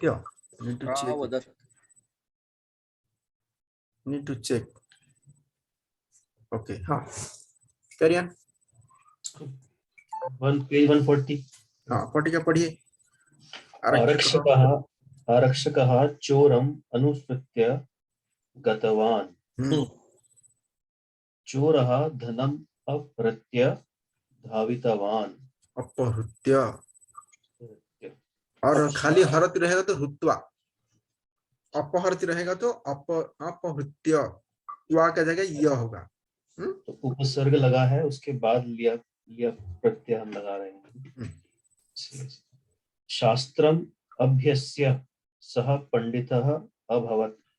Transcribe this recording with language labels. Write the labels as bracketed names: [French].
[English] प्रवृत्त्या, need to check it. [Sanskrit] प्रावदत् [English] Need to check. Okay, हाँ, carry on. [Hindi] Page 140। हाँ, पढ़िए पढ़िए। [Sanskrit] आरक्षकः चोरम् अनुसृत्य गतवान्। चोरः धनम् अपहृत्य धावितवान्। [Hindi] अपहृत्य, और खाली हरति रहेगा तो हुत्वा, अपहरति रहेगा तो अपहृत्य, त्वा क्या जाएगा? य होगा। तो उपसर्ग लगा है, उसके बाद लिया प्रत्यय हम लगा रहे हैं। [Sanskrit] शास्त्रम अभ्यस्य सह पंडितः अभवत्।